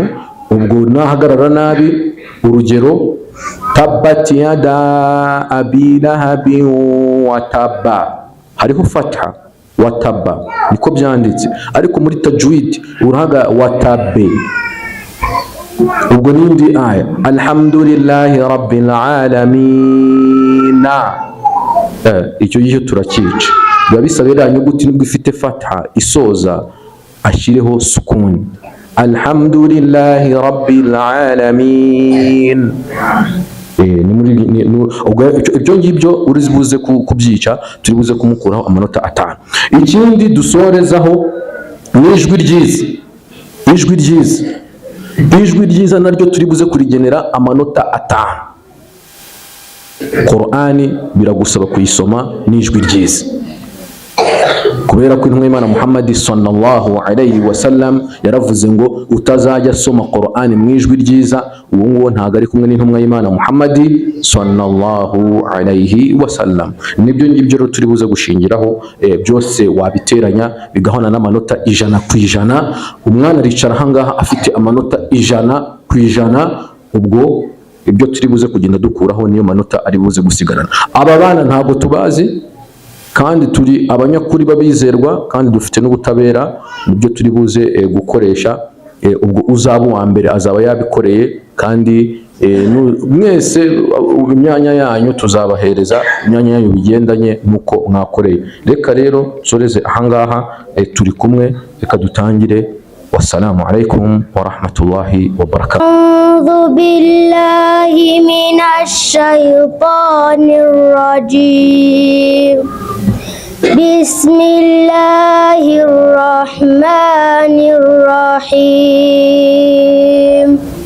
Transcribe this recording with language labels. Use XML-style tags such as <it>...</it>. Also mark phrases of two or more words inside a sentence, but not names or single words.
<rw>Ubwo nahagarara nabi, urugero</rw> <ar>تبت يدا أبي لهب وتب,</ar> <rw>hariho fatha</rw> <ar>وتب</ar> <rw>niko byanditse, ariko muri tajwid urahaga</rw> <ar>وتب.</ar> <rw>Ubwo nindi aya</rw> <ar>الحمد لله رب العالمين,</ar> <rw>icyo gihe turakica. Biba bisabira inyuguti nibwo ifite fatha isoza ashireho sukuni,</rw> <ar>الحمد لله رب العالمين.</ar> <rw>Ibyo ngibyo uri buze kubyica, turi buze kumukuraho amanota 5. Ikindi dusorezaho ni ijwi ryiza. Ijwi ryiza naryo turi buze kurigenera amanota 5. Qur'ani biragusaba kuyisoma n'ijwi ryiza, kubera ko intumwa y'Imana Muhammad</rw> <ar>صلى الله عليه وسلم</ar> <rw>yaravuze ngo utazajya soma Qur'ani mu ijwi ryiza, uwo nguwo ntabwo ari kumwe n'intumwa y'Imana Muhammad</rw> <ar>صلى الله عليه وسلم.</ar> <rw>Nibyo ngibyo rero turi buze gushingiraho, byose wabiteranya bigahona n'amanota 100%. Umwana aricara ahangaha afite amanota 100%, ubwo ibyo turi buze kugenda dukuraho niyo manota ari buze gusigarana. Aba bana ntabwo tubazi, kandi turi abanyakuri babizerwa, kandi dufite n'ubutabera mu byo turi buze gukoresha. Ubwo uzaba uwa mbere azaba yabikoreye, kandi mwese imyanya yanyu tuzabahereza imyanya yanyu bigendanye nuko mwakoreye. Reka rero soreze ahangaha, turi kumwe, reka dutangire.</rw> <ar>والسلام عليكم ورحمة الله وبركاته. أعوذ بالله من الشيطان الرجيم. بسم الله الرحمن الرحيم.</ar>